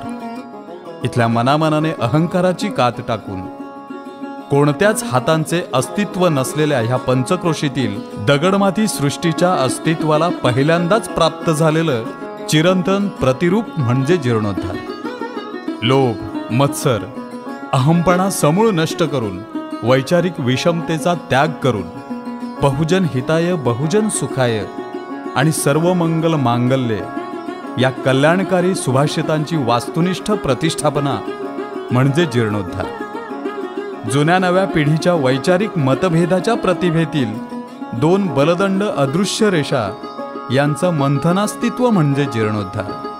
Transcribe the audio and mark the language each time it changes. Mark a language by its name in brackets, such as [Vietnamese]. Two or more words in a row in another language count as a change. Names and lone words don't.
[Marathi] इथल्या मनामनाने अहंकाराची कात टाकून कोणत्याच हातांचे अस्तित्व नसलेल्या ह्या पंचक्रोशीतील दगडमाती सृष्टीच्या अस्तित्वाला पहिल्यांदाच प्राप्त झालेलं चिरंतन प्रतिरूप म्हणजे जीर्णोद्धार. लोभ, मत्सर, अहंपणा समूळ नष्ट करून वैचारिक विषमतेचा त्याग करून [Sanskrit] बहुजन हिताय बहुजन सुखाय [Marathi] आणि [Sanskrit] सर्व मंगल मांगल्ये [Marathi] या कल्याणकारी सुभाषितांची वास्तुनिष्ठ प्रतिष्ठापना म्हणजे जीर्णोद्धार. जुन्या नव्या पिढीच्या वैचारिक मतभेदाच्या प्रतिभेतील दोन बलदंड अदृश्य रेषा यांचं मंथनास्तित्व म्हणजे जीर्णोद्धार.